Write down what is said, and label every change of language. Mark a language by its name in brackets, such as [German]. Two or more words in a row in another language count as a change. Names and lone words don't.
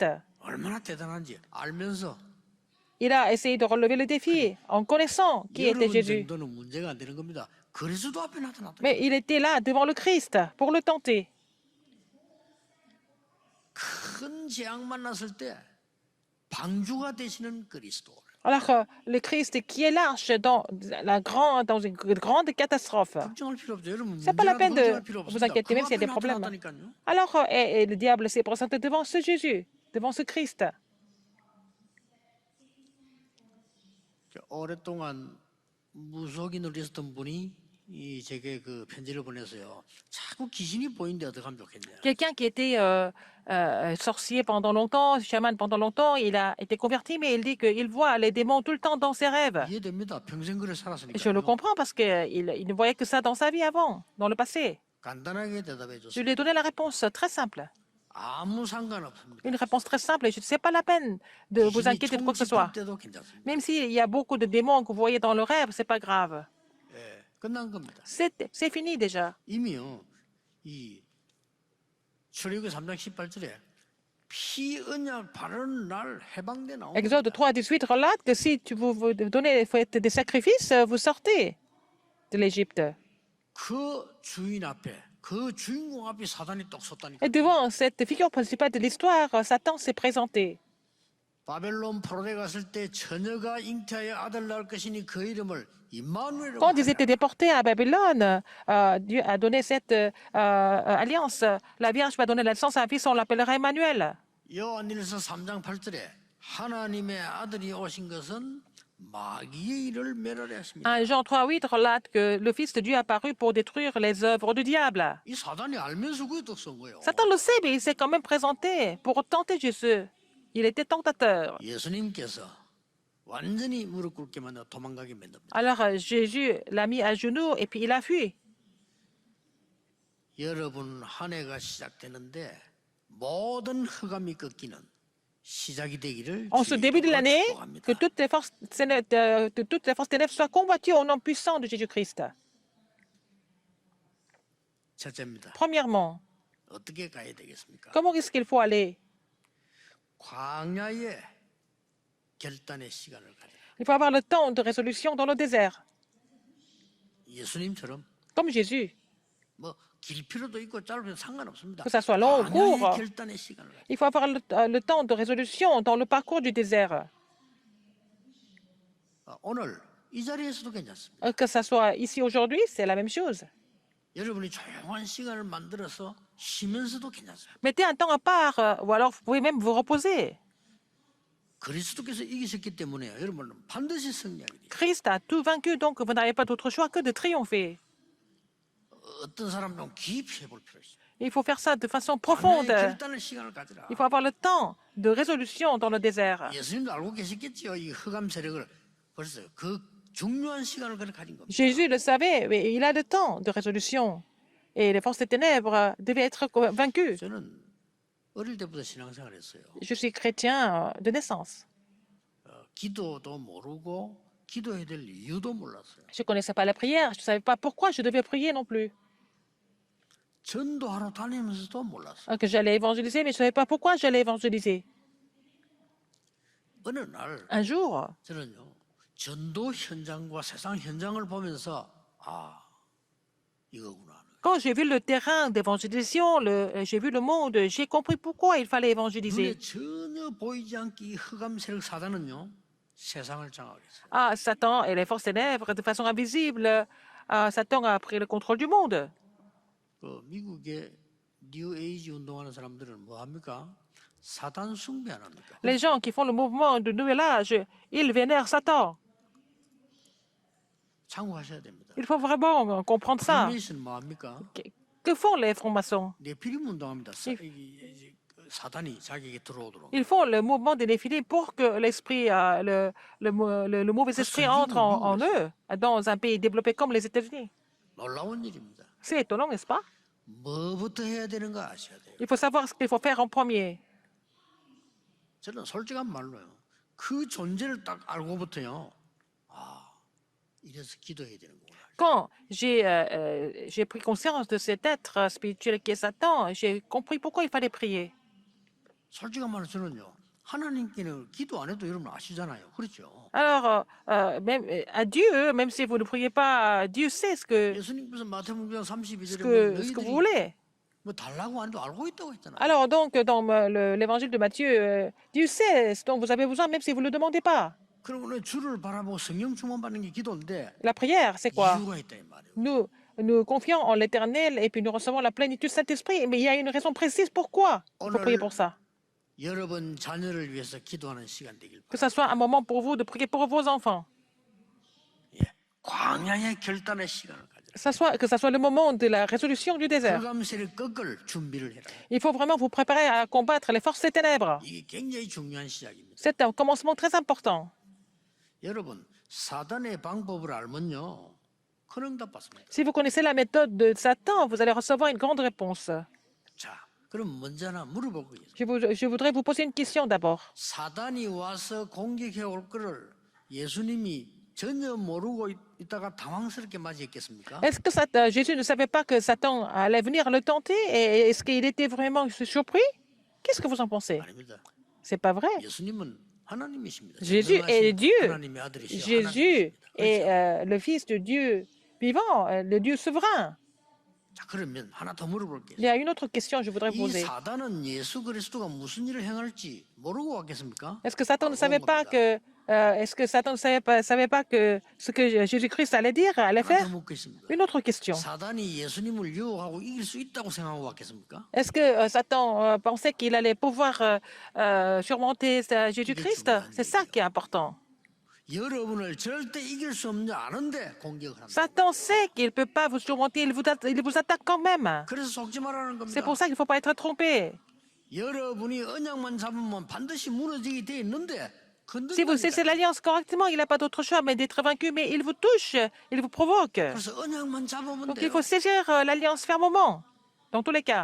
[Korean] 얼마나 대단한지 알면서 [French] Il a essayé de relever le défi en connaissant qui était [Korean] 여러분 [French] Jésus. [Korean] 정도는 문제가 안 되는 겁니다. 그리스도 앞에 나타났다. [French] Mais il était là devant le Christ pour le tenter. [Korean] 큰 재앙 만났을 때 방주가 되시는 그리스도. [French] Alors, le Christ qui est l'arche dans une grande catastrophe. [Korean] 걱정할 필요 없죠. 여러분 [French] C'est pas la [Korean] 문제라도 [French] peine de [Korean] 걱정할 필요 [French] vous [Korean] 없습니다. [French] inquiéter, [Korean] 그 [French] même s'il y a [Korean] 앞에 [French] des problèmes. [Korean] 나타났다니까요. [French] Alors, et le diable s'est présenté devant ce Jésus, devant ce Christ. [Korean] 오랫동안 무속인으로 있었던 분이 제게 그 편지를 보내서요. 자꾸 귀신이 보이는데 어떻게 하면 좋겠냐. [French] Quelqu'un qui était sorcier pendant longtemps, chaman pendant longtemps, il a été converti, mais il dit qu'il voit les démons tout le temps dans ses rêves. [Korean] 이해됩니다. 평생 그래 살았으니까. [French] Je le comprends parce qu'il ne voyait que ça dans sa vie avant, dans le passé. [Korean] 간단하게 대답해 [French] Je [Korean] 줬어요. [French] lui ai donné la réponse très simple. [Korean] 아무 상관없습니다. [French] Une réponse très simple. Et je ne sais pas la peine de vous [Korean] 귀신이 [French] inquiéter de quoi que ce soit. [Korean] 총집할 때도 괜찮습니다. [French] Même s'il y a beaucoup de démons que vous voyez dans le rêve, c'est pas grave. [Korean] 예, 끝난 겁니다. [French] C'est fini déjà. [Korean] 이미요. 이 출애굽기 3장 18절에 피 언약 바르는 날 해방돼 나옵니다. [French] Exode 3:18 relate que si vous donnez, faites des sacrifices, vous sortez de l'Égypte. [Korean] 그 주인 앞에 그 주인공 앞에 사단이 똑 섰다니까. [French] Et devant cette figure principale de l'histoire, Satan s'est présenté. [Korean] 바벨론 포로에 갔을 때 처녀가 잉태하여 아들 낳을 것이니 그 이름을 임마누엘이라고 [French] Quand ils [Korean] 하리라. [French] étaient déportés à Babylone, Dieu a donné cette alliance. La Vierge va donner la naissance à un fils, on l'appellera Emmanuel. [Korean] 요한일서 3장 8절에 하나님의 아들이 오신 것은 마귀의 일을 멸하려 했습니다. [French] 1 Jean 3:8 relate que le Fils de Dieu est apparu pour détruire les œuvres du diable. [Korean] 이 사단이 알면서 그게 떡쓴 거예요. [French] Satan le sait, mais il s'est quand même présenté pour tenter Jésus. Il était tentateur. [Korean] 예수님께서 완전히 무릎 꿇게 만들어 도망가게 만듭니다. [French] Alors Jésus l'a mis à genoux et puis il a fui. [Korean] 여러분 한 해가 시작되는데 모든 흑암이 꺾이는 시작이 되기를 [French] En ce début de [Korean] 주의 [French] l'année, [Korean] 이름으로 축복합니다. [French] que toutes les forces ténèbres soient combattues au nom puissant de Jésus-Christ. [Korean] 첫째입니다. [French] Premièrement, [Korean] 어떻게 가야 되겠습니까? [French] comment est-ce qu'il faut aller? [Korean] 광야에 결단의 시간을 가져라. [French] Il faut avoir le temps de résolution dans le désert, [Korean] 예수님처럼 [French] comme Jésus. [Korean] 뭐 길 필요도 있고 짧으면 상관없습니다. [French] Que ça soit long ou [Korean] 광야의 [French] court. [Korean] 결단의 시간을 가져라. [French] Il faut avoir le temps de résolution dans le parcours du désert. [Korean] 오늘 이 자리에서도 괜찮습니다. [French] Que ça soit ici aujourd'hui, c'est la même chose. [Korean] 여러분이 조용한 시간을 만들어서 쉬면서도 괜찮습니다. [French] Mettez un temps à part, ou alors vous pouvez même vous reposer. [Korean] 그리스도께서 이기셨기 때문에 여러분은 반드시 승리하게 돼요. [French] Christ a tout vaincu, donc vous n'avez pas d'autre choix que de triompher. [Korean] 어떤 사람은 깊이 해볼 필요 있어요. [French] Il faut faire ça de façon [Korean] 광야의 [French] profonde. [Korean] 결단의 시간을 가지라. [French] Il faut avoir le temps de résolution dans le désert. [Korean] 예수님도 알고 계셨겠지요. 이 흑암 세력을 벌써 그 중요한 시간을 그렇게 가진 겁니다. [French] Jésus le savait, mais il a le temps de résolution. Et les forces des ténèbres devaient être vaincues. [Korean] 저는 어릴 때부터 신앙생활했어요. [French] Je suis chrétien de naissance. [Korean] 기도도 모르고 기도해야 될 이유도 몰랐어요. [French] Je ne connaissais pas la prière, je ne savais pas pourquoi je devais prier non plus. [Korean] 전도하러 다니면서도 몰랐어요. [French] Que j'allais évangéliser, mais je ne savais pas pourquoi j'allais évangéliser. [Korean] 어느 날 [French] Un jour, [Korean] 저는요 전도 현장과 세상 현장을 보면서 아 이거구나. [French] quand j'ai vu le terrain d'évangélisation, j'ai vu le monde, j'ai compris pourquoi il fallait évangéliser. [Korean] 눈에 전혀 보이지 않게 이 흑암 세력 사단은요 세상을 장악했어요. [French] Ah, Satan et les forces ténèbres, de façon invisible, Satan a pris le contrôle du monde. [Korean] 그 미국의 뉴 에이지 운동하는 사람들은 뭐 합니까? 사단 숭배 안 합니까? [French] Les gens qui font le mouvement du nouvel âge, ils vénèrent Satan. [Korean] 참고하셔야 됩니다. [French] Il faut vraiment comprendre ça. [Korean] 프리메이슨 뭐 합니까? [French] Que font les francs-maçons? [Korean] 네피림 운동합니다. 사단이 자기에게 들어오도록. [French] Ils font le mouvement des Néphilim pour que l'esprit, le mauvais esprit entre en eux, dans un pays développé comme les États-Unis. [Korean] 놀라운 일입니다. [French] C'est étonnant, n'est-ce pas? [Korean] 뭐부터 해야 되는가 아셔야 돼요. [French] Il faut savoir ce qu'il faut faire en premier. [Korean] 저는 솔직한 말로요. 그 존재를 딱 알고부터요. 아, 이래서 기도해야 되는구나. [French] Quand j'ai pris conscience de cet être spirituel qui est Satan, j'ai compris pourquoi il fallait prier. [Korean] 솔직한 말로 저는요. 하나님께는 기도 안 해도 여러분 아시잖아요. 그렇죠? [French] Alors, même à Dieu, même si vous ne priez pas, Dieu sait [Korean] 예수님께서 마태복음 32절에 [French] ce que vous [Korean] 너희들이 [French] voulez. [Korean] 뭐 달라고 안 해도 알고 있다고 했잖아요. [French] Alors, donc, dans l'évangile de Matthieu, Dieu sait ce dont vous avez besoin, même si vous ne le demandez pas. [Korean] 그러면 주를 바라보고 성령 충만 받는 게 기도인데 [French] La prière, c'est quoi? [Korean] 이유가 있다 이 말이에요. [French] Nous confions en l'Éternel et puis nous recevons la plénitude du Saint-Esprit. Mais il y a une raison précise pourquoi il faut prier pour ça. [Korean] 여러분 자녀를 위해서 기도하는 시간 되길 [French] Que [Korean] 바랍니다. [French] ça soit un moment pour vous de prier pour vos enfants. [Korean] 예. 광야의 결단의 시간을 가져라. [French] Que ça soit le moment de la résolution du désert. [Korean] 흑암세를 꺾을 준비를 해라. [French] Il faut vraiment vous préparer à combattre les forces des ténèbres. [Korean] 이게 굉장히 중요한 시작입니다. [French] C'est un commencement très important. [Korean] 여러분 사단의 방법을 알면요 큰 응답 받습니다. [French] Si vous connaissez la méthode de Satan, vous allez recevoir une grande réponse. [Korean] 자, 그럼 먼저 하나 물어볼 거예요. [French] Je voudrais vous poser une question d'abord. [Korean] 사단이 와서 공격해 올 거를 예수님이 전혀 모르고 있다가 당황스럽게 맞이했겠습니까? [French] Est-ce que Jésus ne savait pas que Satan allait venir le tenter et est-ce qu'il était vraiment surpris? Qu'est-ce que vous en pensez? [Korean] 아닙니다. [French] C'est pas vrai. [Korean] 예수님은 하나님이십니다. [French] Jésus est Dieu. [Korean] 하나님의 아들이시오. [French] Jésus est [Korean] 하나님이십니다. [French] le Fils de Dieu vivant, le Dieu souverain. [Korean] 자, 그러면 하나 더 물어볼게요. [French] Il y a une autre question que je voudrais [Korean] 이 [French] poser. [Korean] 사단은 예수 그리스도가 무슨 일을 행할지 모르고 왔겠습니까? [French] Est-ce que Satan ne [Korean] 알고 [French] savait [Korean] 온 [French] pas [Korean] 겁니다. [French] que est-ce que Satan ne savait pas que ce que Jésus-Christ allait dire, allait [Korean] 하나 더 [French] faire? [Korean] 묻겠습니다. [French] Une autre question. [Korean] 사단이 예수님을 유혹하고 이길 수 있다고 생각하고 왔겠습니까? [French] Est-ce que Satan pensait qu'il allait pouvoir surmonter Jésus-Christ? C'est ça qui est important. [Korean] 여러분을 절대 이길 수 없는 줄 아는데 공격을 합니다. [French] Satan sait qu'il ne peut pas vous surmonter, il vous attaque quand même. [Korean] 그래서 속지 말라는 [French] C'est [Korean] 겁니다. [French] pour ça qu'il ne faut pas être trompé. [Korean] 여러분이 언약만 잡으면 반드시 무너지게 돼 있는데 [French] Si vous cessez l'alliance correctement, il n'a pas d'autre choix mais d'être vaincu, mais il vous touche, il vous provoque. [Korean] 그래서 언약만 잡으면 [French] Donc il [Korean] 돼요. [French] faut saisir l'alliance fermement, dans tous les cas.